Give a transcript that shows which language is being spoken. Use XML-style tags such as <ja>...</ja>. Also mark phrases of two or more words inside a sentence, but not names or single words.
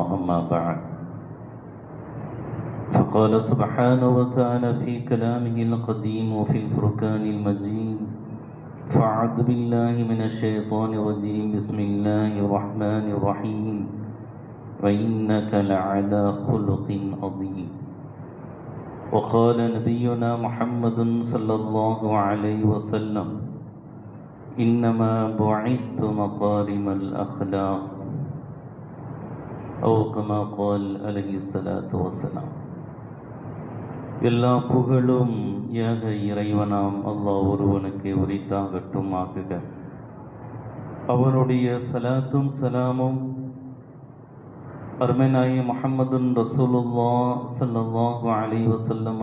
<ar>أما بعد، فقال سبحانه وتعالى في كلامه القديم وفي الفرقان المجيد: فأعوذ بالله من الشيطان الرجيم، بسم الله الرحمن الرحيم، وإنك لعلى خلق عظيم. وقال نبينا محمد صلى الله عليه وسلم: إنما بعثت مكارم الأخلاق، أو كما قال عليه الصلاة والسلام.</ar> <ta>எல்லா புகழும் ஏக இறைவனாம் அல்லாஹ் ஒருவனுக்கு உரித்தாகட்டும் ஆகுக. அவனுடைய சலாத்தும் சலாமும் அருமைநாயகி</ta> <ar>محمد رسول الله صلى الله عليه وسلم</ar>